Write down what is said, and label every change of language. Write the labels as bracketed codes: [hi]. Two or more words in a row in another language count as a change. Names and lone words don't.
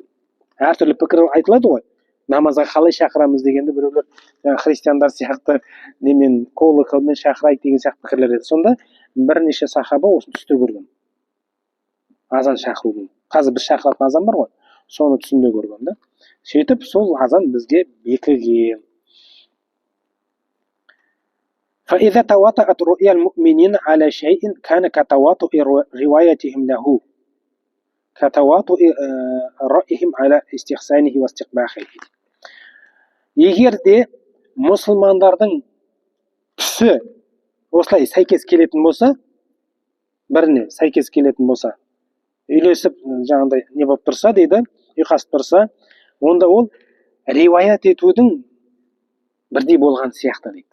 [kk] Әртүрлі пікір айтылады ғой. Намазға қалай шақырамыз дегенде біреулер христиандар сияқты немен колоколмен шақырайды деген сияқты пікірлер еді. Сонда бірнеше сахаба осыны түсте көрген. Азан шақырудың. Қазір біз шақыратын азан бар ғой, соны түсінде көрген да. Сөйтіп сол азан бізге бекіген. [ar] فإذا تواطأت رؤيا المؤمنين على شيء كان كتواطؤ روايتهم له كتواطؤ رأيهم على استحسانه واستقباحه. [kk] Егер де мұсылмандардың түсі осылай сәйкес келетін болса, біріне сәйкес келетін болса, үйлесіп жаңағыдай не болып тұрса дейді, ұйқасып тұрса, онда ол риуаят етудің бірдей болған сияқты дейді.